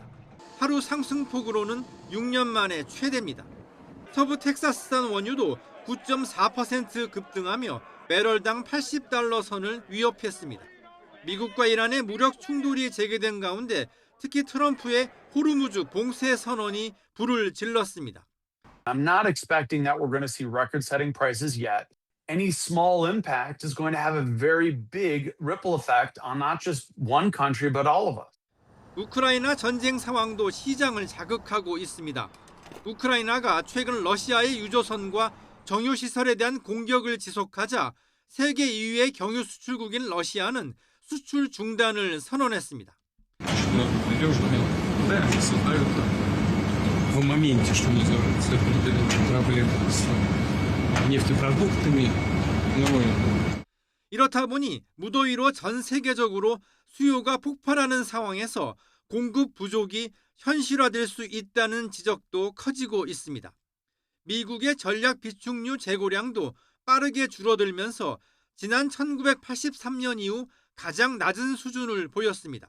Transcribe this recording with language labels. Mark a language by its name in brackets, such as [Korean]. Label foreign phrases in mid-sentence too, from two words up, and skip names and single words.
[Korean] 하루 상승폭으로는 6년 만에 최대입니다. 서부 텍사스산 원유도 9.4% 급등하며 배럴당 80달러 선을 위협했습니다. 미국과 이란의 무력 충돌이 재개된 가운데 특히 트럼프의 호르무즈 봉쇄 선언이 불을 질렀습니다. [English] I'm not expecting that we're going to see record-setting prices yet. Any small impact is going to have a very big ripple effect on not just one country but all of us. [Korean] 우크라이나 전쟁 상황도 시장을 자극하고 있습니다. 우크라이나가 최근 러시아의 유조선과 정유시설에 대한 공격을 지속하자 세계 2위의 경유 수출국인 러시아는 수출 중단을 선언했습니다. [Russian] В моменте, что называется, проблемы с нефтепродуктами. [Korean] 이렇다 보니 무더위로 전 세계적으로 수요가 폭발하는 상황에서 공급 부족이 현실화될 수 있다는 지적도 커지고 있습니다. 미국의 전략 비축유 재고량도 빠르게 줄어들면서 지난 1983년 이후 가장 낮은 수준을 보였습니다.